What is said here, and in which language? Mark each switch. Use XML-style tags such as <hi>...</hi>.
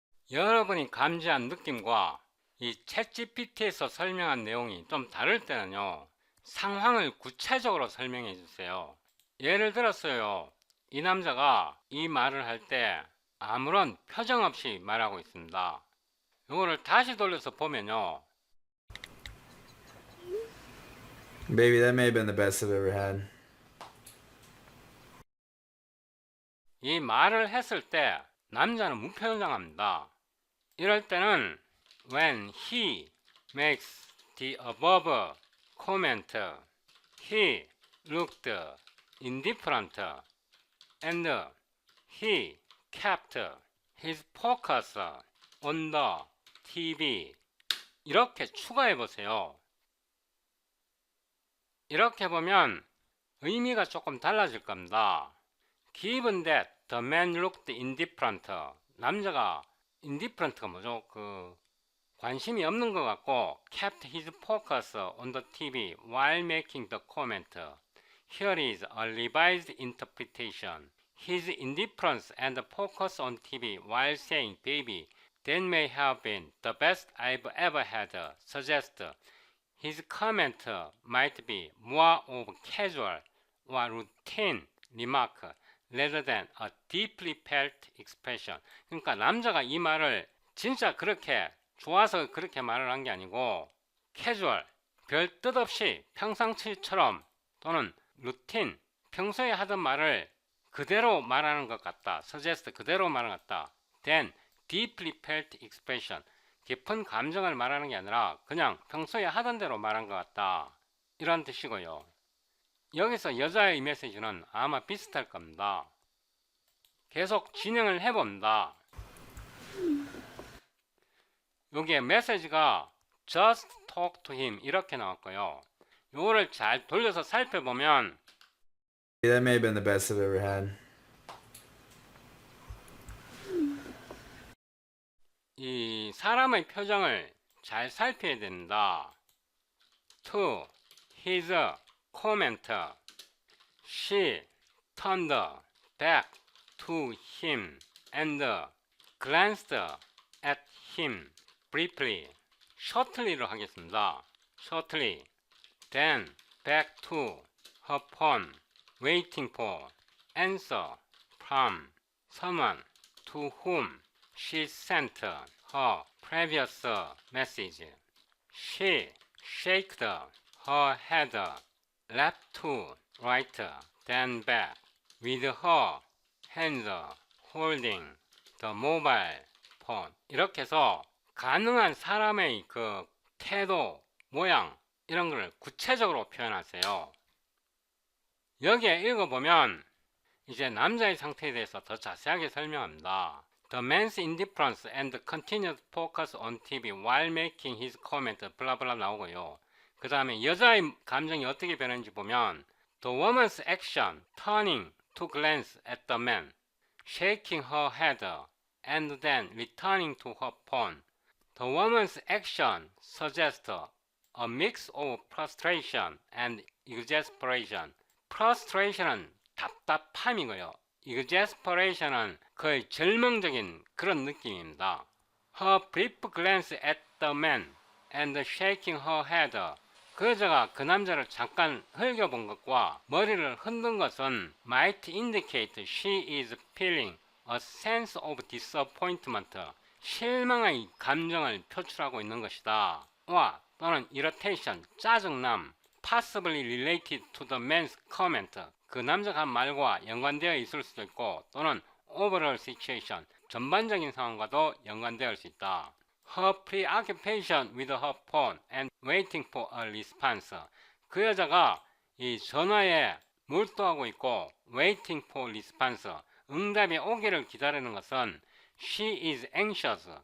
<ko>여러분이 감지한 느낌과 이 챗GPT에서 설명한 내용이 좀 다를 때는요, 상황을 구체적으로 설명해 주세요. 예를 들었어요. 이 남자가 이 말을 할 때 아무런 표정 없이 말하고 있습니다. 이거를 다시 돌려서 보면요.</ko> <en>Baby, that may have been the best I've ever had.</en> <ko>이 말을 했을 때 남자는 무표정합니다. 이럴 때는</ko> <en>when he makes the above comment, he looked indifferent and he kept his focus on the TV.</en> <ko>이렇게 추가해 보세요. 이렇게 보면 의미가 조금 달라질 겁니다.</ko> <en>Given that the man looked indifferent,</en> <ko>남자가 indifferent가 뭐죠? 관심이 없는 것 같고</ko> <en>kept his focus on the TV while making the comment. Here is a revised interpretation. His indifference and focus on TV while saying baby, that may have been the best I've ever had, suggest his comment might be more of casual or routine remark rather than a deeply felt expression.</en> <ko>그러니까 남자가 이 말을 진짜 그렇게 좋아서 그렇게 말을 한 게 아니고 캐주얼, 별 뜻 없이 평상시처럼 또는 루틴, 평소에 하던 말을 그대로 말하는 것 같다. suggest, 그대로 말하는 것 같다.</ko> <en>then deeply felt expression,</en> <ko>깊은 감정을 말하는 게 아니라 그냥 평소에 하던 대로 말한 것 같다. 이런 뜻이고요. 여기서 여자의 메시지는 아마 비슷할 겁니다. 계속 진행을 해봅니다. 여기에 메시지가</ko> <en>just talk to him</en> <ko>이렇게 나왔고요. 요거를 잘 돌려서 살펴보면</ko> <en>That may have been the best I've ever had.</en> <ko>이 사람의 표정을 잘 살펴야 됩니다.</ko> <en>To his comment, she turned back to him and glanced at him briefly.</en> <ko>shortly로 하겠습니다.</ko> <en>shortly. Then back to her phone, waiting for answer from someone to whom she sent her previous message. She shook her head left to right, then back, with her hands holding the mobile phone.</en> <ko>이렇게 해서 가능한 사람의 그 태도, 모양 이런 걸 구체적으로 표현하세요. 여기에 읽어보면 이제 남자의 상태에 대해서 더 자세하게 설명합니다.</ko> <en>The man's indifference and continued focus on TV while making his comment,</en> <ko>블라블라 나오고요. 그 다음에 여자의 감정이 어떻게 변했는지 보면</ko> <en>The woman's action, turning to glance at the man, shaking her head, and then returning to her phone. The woman's action suggests a mix of frustration and exasperation.</en> <ko>frustration은 답답함이고요. exasperation은 거의 절망적인 그런 느낌입니다.</ko> <en>Her brief glance at the man and shaking her head.</en> <ko>그 여자가 그 남자를 잠깐 흘겨본 것과 머리를 흔든 것은</ko> <en>might indicate she is feeling a sense of disappointment.</en> <ko>실망의 감정을 표출하고 있는 것이다. 와 또는</ko> <en>irritation,</en> <ko>짜증남,</ko> <en>possibly related to the man's comment.</en> <ko>그 남자가 한 말과 연관되어 있을 수도 있고 또는 overall situation, 전반적인 상황과도 연관되어 있을 수 있다.</ko> <en>Her preoccupation with her phone and waiting for a response.</en> <ko>그 여자가 이 전화에 몰두하고 있고</ko> <en>waiting for response,</en> <ko>응답이 오기를 기다리는 것은</ko> <en>she is anxious.</en>